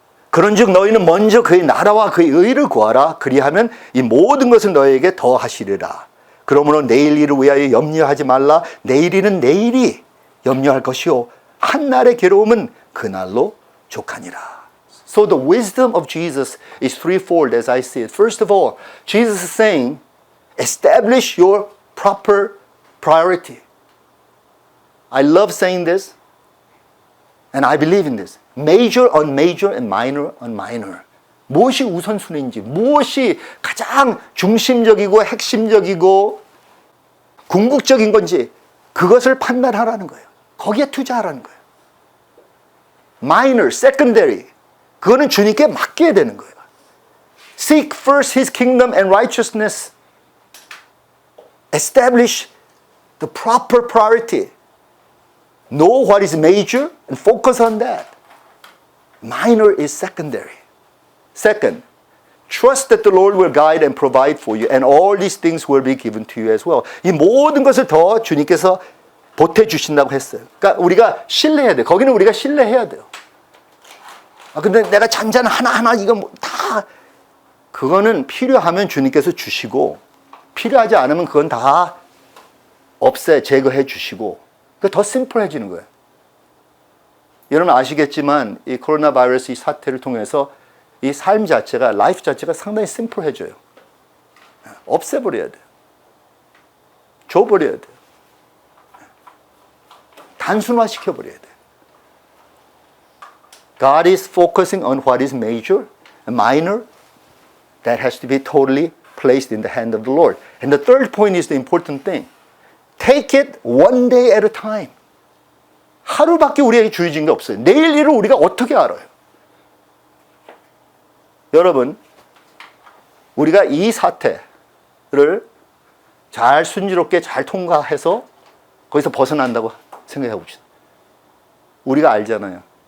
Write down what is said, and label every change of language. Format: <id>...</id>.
<ko>그런즉 너희는 먼저 그의 나라와 그의 의를 구하라. 그리하면 이 모든 것을 너희에게 더하시리라. 그러므로 내일 일을 위하여 염려하지 말라. 내일 일은 내일이 염려할 것이요 한날의 괴로움은 그날로 족하니라.</ko> <en>So the wisdom of Jesus is threefold as I see it. First of all, Jesus is saying, establish your proper priority. I love saying this, and I believe in this. Major on major and minor on minor.</en> <ko>무엇이 우선순위인지, 무엇이 가장 중심적이고 핵심적이고 궁극적인 건지 그것을 판단하라는 거예요. 거기에 투자하라는 거예요.</ko> <en>Minor, secondary.</en> <ko>그거는 주님께 맡겨야 되는 거예요.</ko> <en>Seek first His kingdom and righteousness. Establish the proper priority. Know what is major and focus on that. Minor is secondary. Second, trust that the Lord will guide and provide for you, and all these things will be given to you as well.</en> <ko>이 모든 것을 더 주님께서 보태주신다고 했어요. 그러니까 우리가 신뢰해야 돼요. 거기는 우리가 신뢰해야 돼요. 근데 내가 잔잔 하나하나 이거 다 그거는 필요하면 주님께서 주시고 필요하지 않으면 그건 다 제거해 주시고 더 심플해지는 거예요. 여러분 아시겠지만 이 코로나 바이러스 이 사태를 통해서 이 삶 자체가 라이프 자체가 상당히 심플해져요. 없애버려야 돼요. 줘버려야 돼요. 단순화시켜버려야 돼요.</ko> <en>God is focusing on what is major and minor. That has to be totally placed in the hand of the Lord. And the third point is the important thing. Take it one day at a time.</en> <ko>하루밖에 우리에게 주어진 게 없어요. 내일 일을 우리가 어떻게 알아요? 여러분, 우리가 이 사태를 잘 순조롭게 잘 통과해서 거기서 벗어난다고 생각해 봅시다. 우리가 알잖아요.</ko>